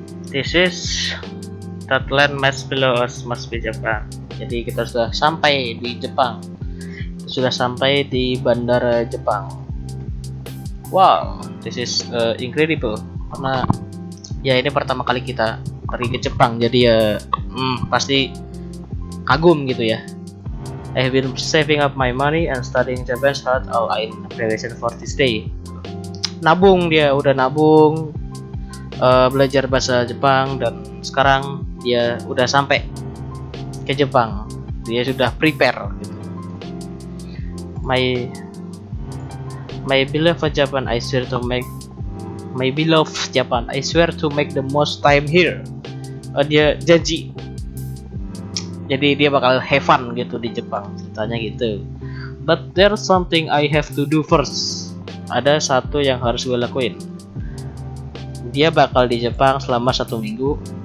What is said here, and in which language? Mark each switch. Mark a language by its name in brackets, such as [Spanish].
[English] This is that land mass below us must be Japan. [Indonesian] Jadi kita sudah sampai di Jepang. Kita sudah sampai di bandara Jepang. [English] Wow, this is incredible. [Indonesian] Karena ya ini pertama kali kita pergi ke Jepang, jadi ya pasti kagum gitu ya. [English] I have been saving up my money and studying Japanese hard all in preparation for this day. [Indonesian] Nabung, dia udah nabung, belajar bahasa Jepang, dan sekarang dia udah sampai ke Jepang. Dia sudah prepare gitu. [English] My beloved Japan, I swear to make the most time here. [Indonesian] Dia janji. Jadi dia bakal [English] have fun [Indonesian] gitu di Jepang, ceritanya gitu. [English] But there's something I have to do first. [Indonesian] Ada satu yang harus gue lakuin. Dia bakal di Jepang selama 1 minggu.